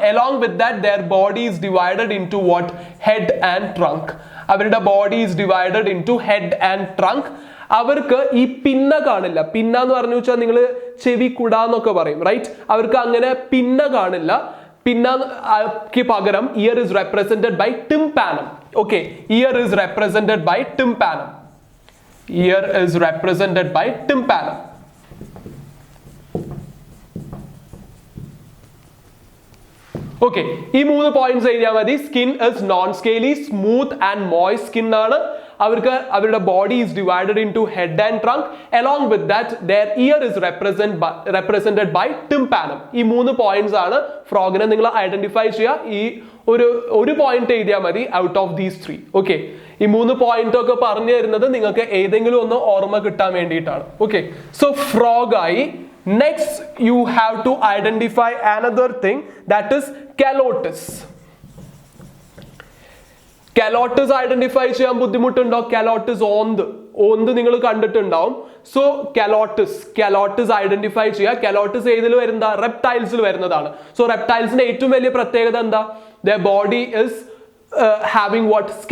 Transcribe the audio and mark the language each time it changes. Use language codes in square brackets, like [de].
[en] Along with that their body is divided into what? Head and trunk. അവരുടെ body is divided into head and trunk. [ml] അവർക്ക് ഈ പിന്ന കാണില്ല. പിന്ന എന്ന് പറഞ്ഞു വെച്ചാൽ നിങ്ങൾ ചെവി കുടാന്നൊക്കെ പറയും, റൈറ്റ്? അവർക്ക് അങ്ങനെ പിന്ന കാണില്ല. പിന്നക്ക് പകരം [en] Ear is represented by tympanum. Okay, ear is represented by tympanum. Ear is represented by tympanum. Okay, [ml] ഈ മൂന്ന് പോയിന്റ്സ് എഴുതിയാൽ മതി. [en] Skin is non scaly, smooth and moist skin ആണ്. അവർക്ക് അവരുടെ body is divided into head and trunk. Along with that their ear is represented by tympanum. [ml] ഈ മൂന്ന് points ആണ് ഫ്രോഗിനെ നിങ്ങൾ ഐഡന്റിഫൈ ചെയ്യുക. ഈ ഒരു പോയിന്റ് എഴുതിയാൽ മതി [en] Out of these three. [ml] Okay, ഈ മൂന്ന് പോയിന്റ് ഒക്കെ പറഞ്ഞു തരുന്നത് നിങ്ങൾക്ക് ഏതെങ്കിലും ഒന്ന് ഓർമ്മ കിട്ടാൻ വേണ്ടിയിട്ടാണ്. [en] Okay, so frog ആയി. Next you have to identify another thing, that is calotes. [ml] കലോട്ടസ് identify ചെയ്യാൻ ബുദ്ധിമുട്ടുണ്ടോ? കലോട്ടസ് ഓന്ത് നിങ്ങൾ കണ്ടിട്ടുണ്ടാവും. സോ കലോട്ടസ് ഐഡന്റിഫൈ ചെയ്യുക. കലോട്ടസ് ഏതിൽ വരുന്ന? റെപ്റ്റൈൽസിൽ വരുന്നതാണ്. സോ റെപ്റ്റൈൽസിന്റെ ഏറ്റവും വലിയ പ്രത്യേകത എന്താ? [en] their body is having what?